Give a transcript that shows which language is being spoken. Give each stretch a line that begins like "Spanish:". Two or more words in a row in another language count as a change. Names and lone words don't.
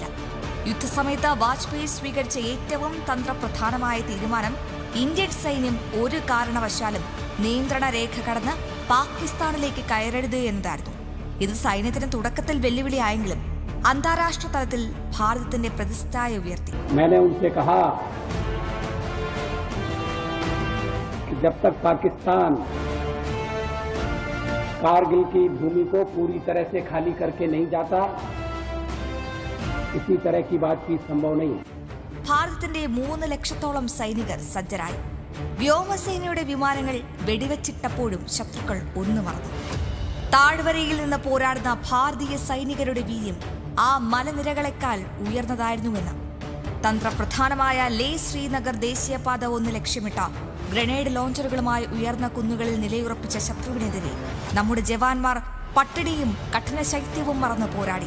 Malayalam: യുദ്ധസമയത്ത് വാജ്പേയി സ്വീകരിച്ച ഏറ്റവും തന്ത്രപ്രധാനമായ തീരുമാനം ഇന്ത്യൻ സൈന്യം ഒരു കാരണവശാലും നിയന്ത്രണ രേഖ കടന്ന് പാകിസ്ഥാനിലേക്ക് കയറരുത് എന്നതായിരുന്നു. ഇത് സൈന്യത്തിന് തുടക്കത്തിൽ വെല്ലുവിളിയായെങ്കിലും അന്താരാഷ്ട്ര തലത്തിൽ ഭാരതത്തിന്റെ പ്രതിഷ്ഠയെ ഉയർത്തി.
Hindi: जब तक पाकिस्तान कारगिल की भूमि को पूरी तरह से खाली करके नहीं जाता, इसी तरह की बातचीत संभव नहीं.
Malayalam: ഭാരതത്തിന്റെ 3 ലക്ഷത്തോളം സൈനികർ സജ്ജരായി. വ്യോമസേനയുടെ വിമാനങ്ങൾ വെടിവെച്ചിട്ടപ്പോഴും ശത്രുക്കൾ ഒന്നു മറന്നു. താഴ്വരയിൽ നിന്ന് പോരാടുന്ന ഭാരതീയ സൈനികരുടെ വീര്യം ആ മലനിരകളെക്കാൾ ഉയർന്നതായിരുന്നുവെന്ന് തന്ത്രപ്രധാനമായ ലേ ശ്രീനഗർ ദേശീയപാത 1 ലക്ഷ്യമിട്ട ഗ്രനേഡ് ലോഞ്ചറുകളുമായി ഉയർന്ന കുന്നുകളിൽ നിലയുറപ്പിച്ച ശത്രുവിനെതിരെ നമ്മുടെ ജവാന്മാർ പട്ടിണിയും കഠിന ശൈത്യവും മറന്ന് പോരാടി.